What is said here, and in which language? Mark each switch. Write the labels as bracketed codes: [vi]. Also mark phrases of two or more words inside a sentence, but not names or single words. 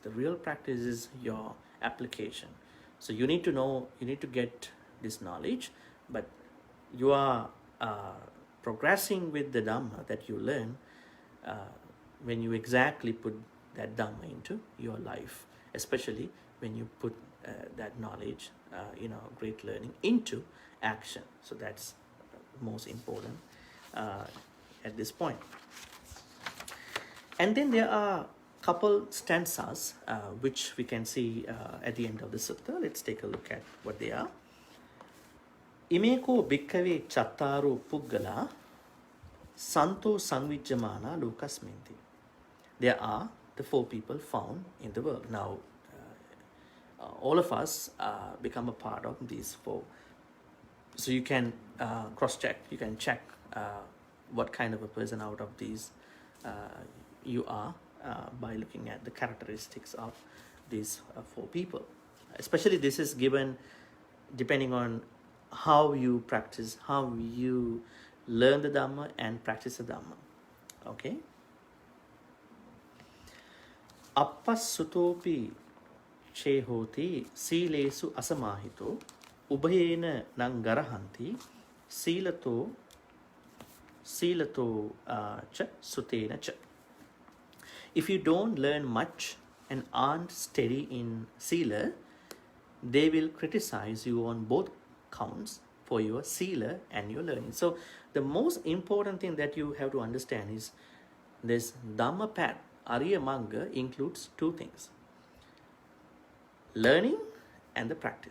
[en] The real practice is your application. So you need to get this knowledge, but you are progressing with the Dhamma that you learn when you exactly put that Dhamma into your life, especially when you put that knowledge, great learning into action. So that's most important at this point. And then there are a couple stanzas which we can see at the end of the sutta. Let's take a look at what they are. [pi] Imeko bhikkave chattaro puggala santo sangvijjamana lokasminti. [en] There are the four people found in the world. Now, all of us become a part of these four. So you can cross-check, you can check what kind of a person out of these you are by looking at the characteristics of these four people. Especially this is given depending on how you practice, how you learn the Dhamma and practice the Dhamma. Okay? [pi] Appassutopi chehoti silesu asamahito ubhayena nangarahanti silato cha sutena cha. [en] If you don't learn much and aren't steady in sila, they will criticize you on both counts for your sila and your learning. So the most important thing that you have to understand is this Dhammapada, [pi] Ariya Magga, [en] includes two things: learning and the practice.